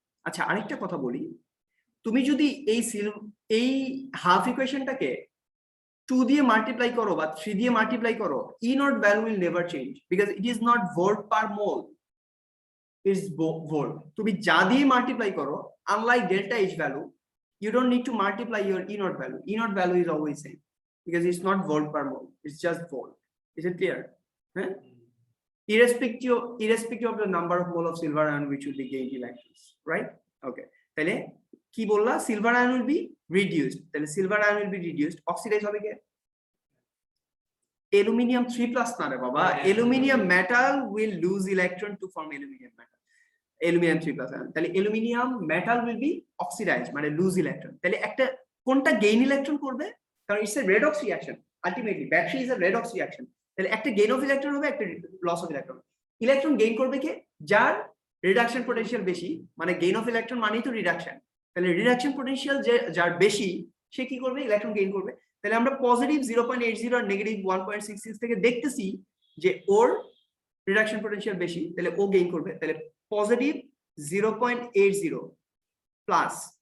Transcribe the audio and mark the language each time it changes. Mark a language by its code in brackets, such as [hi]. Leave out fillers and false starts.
[bn] আচ্ছা, আরেকটা কথা বলি, তুমি যদি এই হাফ ইকুয়েশনটাকে 2 দিয়ে মাল্টিপ্লাই করো বা 3 দিয়ে মাল্টিপ্লাই করো, [en] E naught value will never change because it is not volt per mole, is volt. [bn] তুমি যা দিয়ে মাল্টিপ্লাই করো, [en] Unlike delta H value, you don't need to multiply your E naught value. E naught value is always same because it's not volt per mole, it's just volt. Is it clear? Huh? Irrespective of the number of mole of silver ion which will be gained electrons, right? Okay. [bn] তাহলে কি বললা? [en] Silver ion will be reduced. তাহলে silver ion will be reduced. [bn] Oxidize হবে কি? [en] Aluminium 3+ [bn] না রে বাবা, [en] aluminium metal will lose electron to form aluminium metal. Aluminium 3+ ion, তাহলে aluminium metal will be oxidized, মানে lose electron। [bn] তাহলে একটা কোনটা gain electron করবে? [en] কারণ it's a redox reaction, ultimately battery is a redox reaction, [bn] তাহলে একটা [en] gain of electron হবে, একটা loss of electron। [bn] Electron gain করবে কে? যার রিডাকশন পোটেনশিয়াল বেশি, মানে [en] gain of electron [bn] মানেই তো রিডাকশন, তাহলে রিডাকশন পোটেনশিয়াল যার বেশি সে কি করবে? ইলেকট্রন গেইন করবে। তাহলে আমরা পজিটিভ 0.80 আর নেগেটিভ 1.66 থেকে দেখতেছি যে ওর রিডাকশন পোটেনশিয়াল বেশি, তাহলে ও গেইন করবে। তাহলে পজিটিভ 0.80 প্লাস